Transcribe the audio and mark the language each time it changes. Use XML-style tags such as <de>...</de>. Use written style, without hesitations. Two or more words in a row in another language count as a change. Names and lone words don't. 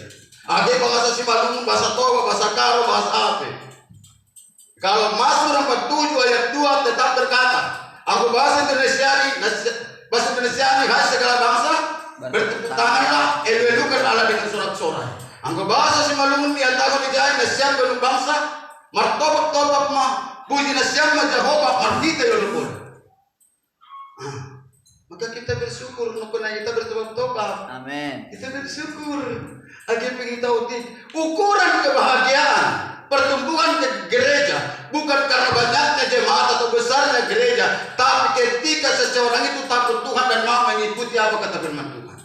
<id>Ada bahasa Simalungun, bahasa Toba, bahasa Karo, bahasa apa? Kalau Mazmur 47 ayat 2 tetap berkata, aku bahasa Indonesia ini hai segala bangsa bertepuk tanganlah, elulukan Allah dengan sorak-sorai.</id> <bts>Angko</bts> <id>bahasa Simalungun di antara</id> <bts>dijahit nasyam belum bangsa, martobak-tobak mah, puji nasyam mah Jehovah, marhita yolupun.</bts> <id>Maka kita bersyukur, karena kita bertobat-tobat. Amin. Kita bersyukur. Agar pengen tahu ukuran kebahagiaan, pertumbuhan ke gereja bukan karena banyaknya jemaat atau besarnya gereja, tapi ketika seseorang itu takut Tuhan dan mau mengikuti apa kata firman Tuhan.</id>